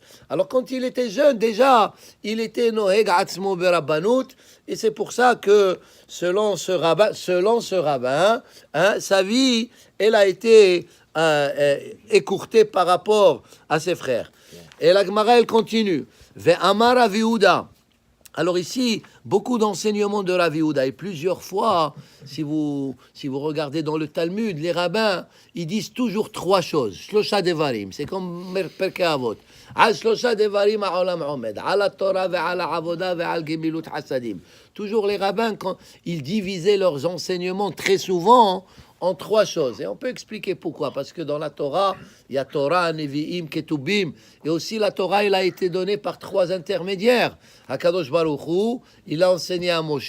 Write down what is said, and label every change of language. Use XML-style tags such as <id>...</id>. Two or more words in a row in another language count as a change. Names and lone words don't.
<fr>Alors quand il était jeune, déjà, il était</fr> <he>נוהג עצמו ברבנות,</he> <fr>et c'est pour ça que selon ce rabbin, hein, sa vie, elle a été écourtée par rapport à ses frères. Et la Gemara, elle continue.</fr> <he>ואמר רב יהודה.</he> <fr>Alors ici, beaucoup d'enseignements de Rav Yehuda. Et plusieurs fois, si vous regardez dans le Talmud, les rabbins, ils disent toujours trois choses.</fr> <he>שלושה דברים.</he> <fr>C'est comme Perkei Avot.</fr> <he>על שלושה דברים העולם עומד על התורה ועל העבודה ועל גמילות חסדים.</he> <fr>Toujours les rabbins, quand ils divisaient leurs enseignements très souvent en trois choses. Et on peut expliquer pourquoi. Parce que dans la Torah, il y a Torah, Nevi'im, Ketubim. Et aussi la Torah, elle a été donnée par trois intermédiaires.</fr> <he>הקדוש ברוך הוא,</he> <fr>il a enseigné à Moshe.</fr>